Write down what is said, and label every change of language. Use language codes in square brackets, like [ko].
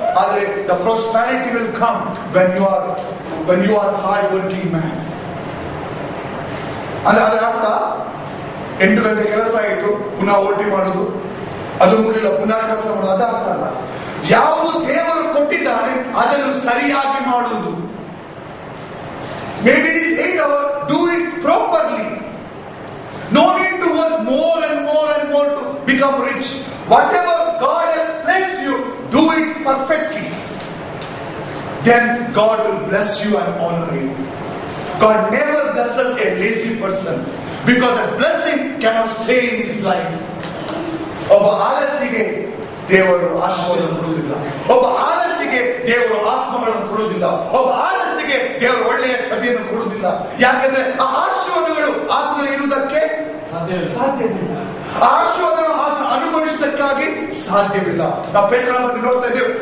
[kn] ಆದರೆ [en] The prosperity will come when you are hard working man. [kn] ಅದರ ಅರ್ಥ 8 ಗಂಟೆ ಕೆಲಸ ಆಯಿತು, ಪುನಃ ಓಟಿ ಮಾಡುದು, ಅದು ಮುಗಿಲ್ಲ, ಪುನಃ ಕೆಲಸ ಮಾಡುದು, ಅದ ಅರ್ಥ ಅಲ್ಲ. ಯಾವುದು ದೇವರು ಕೊಟ್ಟಿದ್ದಾನೆ ಅದನ್ನು ಸರಿಯಾಗಿ ಮಾಡುವುದು. [en] Maybe it is 8 hours, do it properly. No need to work more and more and more to become rich. Whatever God has blessed you, do it perfectly. Then God will bless you and honor you. God never blesses a lazy person, because that blessing cannot stay in his life. [kn] ಒಬ್ಬ ಆಲಸಿಗೆ ದೇವರು ಆಶೀರ್ವಾದ ಕೊಡುವುದಿಲ್ಲ. ಒಬ್ಬ ಆಲಸಿಗೆ ದೇವರು ಆತ್ಮಗಳನ್ನು ಕೊಡುವುದಿಲ್ಲ. ಒಬ್ಬ ಆಲಸಿಗೆ ದೇವರು ಒಳ್ಳೆಯ ಸಭೆಯನ್ನು ಕೊಡುವುದಿಲ್ಲ. ಯಾಕಂದ್ರೆ ಆ ಆಶೀರ್ವಾದಗಳು ಆತನಲ್ಲಿ ಇರುವುದಕ್ಕೆ ಸಾಧ್ಯವಿಲ್ಲ. ಆ ಆಶೀರ್ವಾದವನ್ನು ಆತನ ಅನುಭವಿಸಲಿಕ್ಕಾಗಿ ಸಾಧ್ಯವಿಲ್ಲ. ನಾವು ಪೇತ್ರನ ನೋಡ್ತಾ ಇದ್ದೇವೆ.